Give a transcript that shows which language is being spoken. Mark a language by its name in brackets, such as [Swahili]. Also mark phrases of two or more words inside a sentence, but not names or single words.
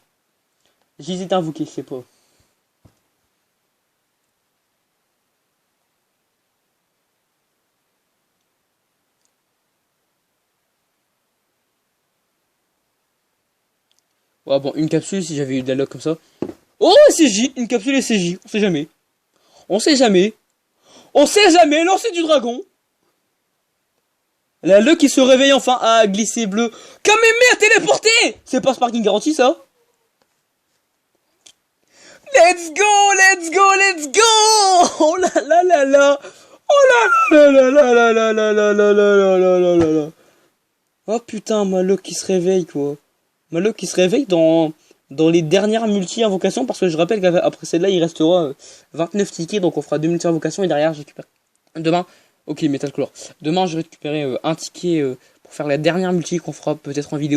[French] J'hésite à invoquer, je sais pas. Ouais, bon, une capsule si j'avais eu de la luck comme ça. Oh, SCJ, une capsule SCJ, on sait jamais. On sait jamais. On sait jamais, lancer du dragon. La luck qui se réveille enfin à glisser bleu. Kameme a téléporté. C'est pas Sparking garanti ça. [English] Let's go, let's go, let's go. [French] Oh là là là là. Oh là là là là là là là là là là là là là là. Oh putain, ma luck qui se réveille quoi. Ma luck qui se réveille dans les dernières multi-invocations parce que je rappelle qu'après celle-là il restera 29 tickets donc on fera 2 multi-invocations et derrière je récupère. Demain, ok Metal Color. Demain je vais récupérer un ticket pour faire la dernière multi qu'on fera peut-être en vidéo.